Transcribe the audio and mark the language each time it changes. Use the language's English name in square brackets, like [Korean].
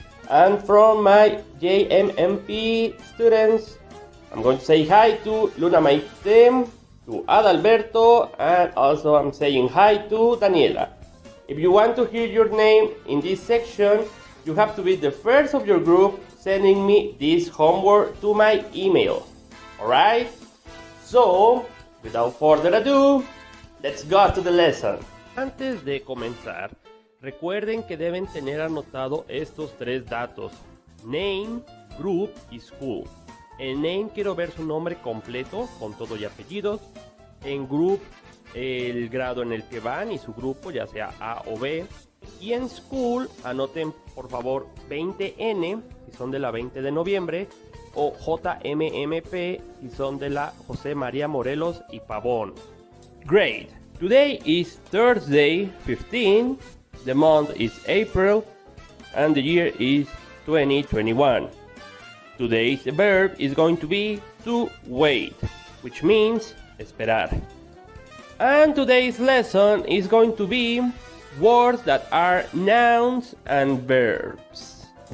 [English] And from my JMMP students, I'm going to say hi to Luna Maite, to Adalberto, and also I'm saying hi to Daniela. If you want to hear your name in this section, you have to be the first of your group sending me this homework to my email. Alright? So, without further ado, let's go to the lesson. [Spanish] Antes de comenzar, recuerden que deben tener anotado estos tres datos: name, group y school. En name quiero ver su nombre completo, con todo y apellidos. En group, el grado en el que van y su grupo, ya sea A o B. Y en school, anoten por favor 20N si son de la 20 de noviembre o JMMP si son de la José María Morelos y Pavón. [English] Great! Today is Thursday 15, the month is April, and the year is 2021. Today's verb is going to be to wait, which means esperar. And today's lesson is going to be words that are nouns and verbs.